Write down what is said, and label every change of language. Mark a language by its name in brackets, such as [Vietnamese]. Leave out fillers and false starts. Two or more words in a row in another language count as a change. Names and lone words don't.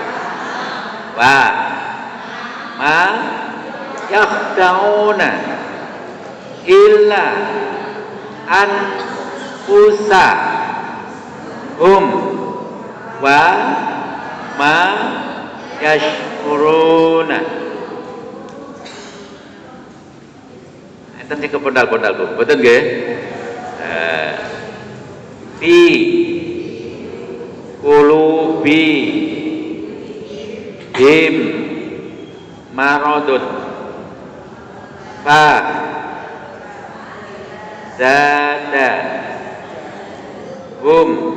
[Arabic] وما يخدعون إلا أنفسهم وما يشعرون. [Javanese] Enten sing kepondal-pondal Bu, betul nggih? [Arabic] في قلوبهم مرض فزادهم